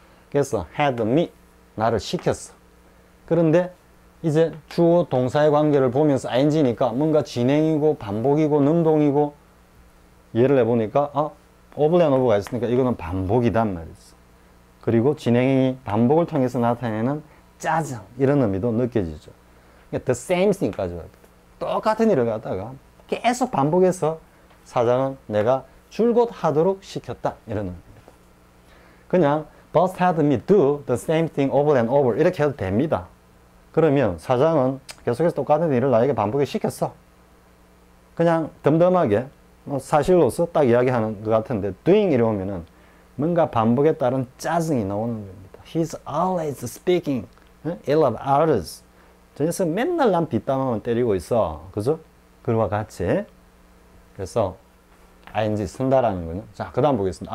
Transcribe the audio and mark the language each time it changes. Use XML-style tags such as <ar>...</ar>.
<ko>그래서 had me, 나를 시켰어. 그런데 이제 주어 동사의 관계를 보면서 ing니까 뭔가 진행이고 반복이고 능동이고 예를 내보니까 over and over가 있으니까 이거는 반복이단 말이지. 그리고 진행이 반복을 통해서 나타내는 짜증 이런 의미도 느껴지죠. 그러니까 the same thing까지 와요. 똑같은 일을 갖다가 계속 반복해서 사장은 내가 줄곧 하도록 시켰다 이런 의미입니다. 그냥</ko> <en>boss had me do the same thing over and over</en> <ko>이렇게 해도 됩니다. 그러면 사장은 계속해서 똑같은 일을 나에게 반복해 시켰어. 그냥 덤덤하게 사실로서 딱 이야기하는 것 같은데 doing 이러면은 뭔가 반복에 따른 짜증이 나오는 겁니다.</ko> <en>He's always speaking ill of others.</en> <ko>저 녀석 맨날 남 뒷담화만 때리고 있어. 그죠? 그와 같이. 그래서 ing 쓴다라는 거는 자, 그 다음 보겠습니다.</ko>